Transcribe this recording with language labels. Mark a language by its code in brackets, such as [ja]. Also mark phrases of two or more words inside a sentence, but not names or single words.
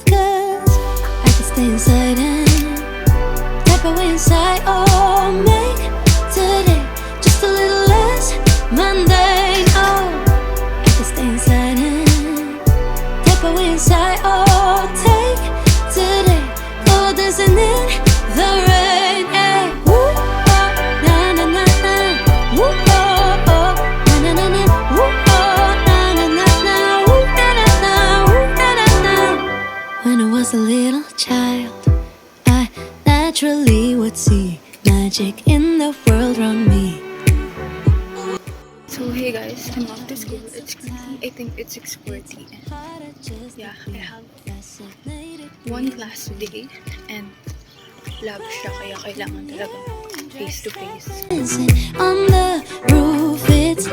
[en] 'Cause I can stay inside and step away inside. Oh, make today just a little less mundane. Oh, I can stay inside and step away inside. Oh, take today, oh, dancing in the rain. Hey, woo, oh, na na na na, woo, oh, oh, na na na na, woo, oh, na na na na, woo, na na na, woo, na na na. When I was a little child, I naturally would see magic in the world around me. So hey guys, I'm off to school. It's currently, I think it's 6:40 and yeah, I have one class today and [tl] lab siya kaya kailangan talaga [en] face to face. On the roof.